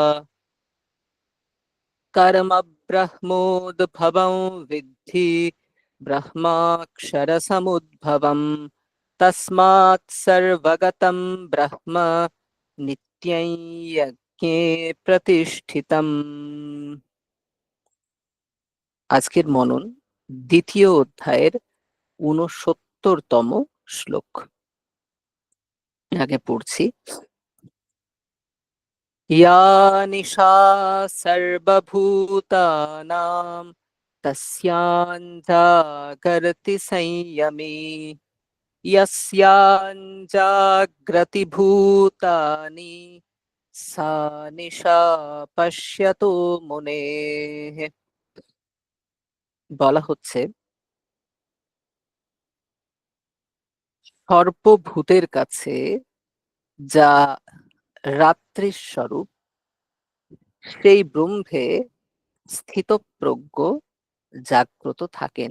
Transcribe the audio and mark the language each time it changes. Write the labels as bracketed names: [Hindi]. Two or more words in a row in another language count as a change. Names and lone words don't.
[Sanskrit] कर्म ब्रह्मोद्भवं विद्धि ब्रह्माक्षरसमुद्भवम् तस्मात् सर्वगतं ब्रह्म नित्यं यज्ञे प्रतिष्ठितम्। [Bangla] আজকের মনন দ্বিতীয় অধ্যায়ের ৬৯তম শ্লোক। আগে পড়ছি। [Sanskrit] या निशा सर्वभूतानां तस्यां जागर्ति संयमी यस्याञ्जाग्रति भूतानि सा निशा পশ্যতো মুনেঃ। [Bangla] বলা হচ্ছে সর্বভূতের কাছে যা রাত্রির স্বরূপ, সেই ব্রহ্মে স্থিতপ্রজ্ঞ জাগ্রত থাকেন।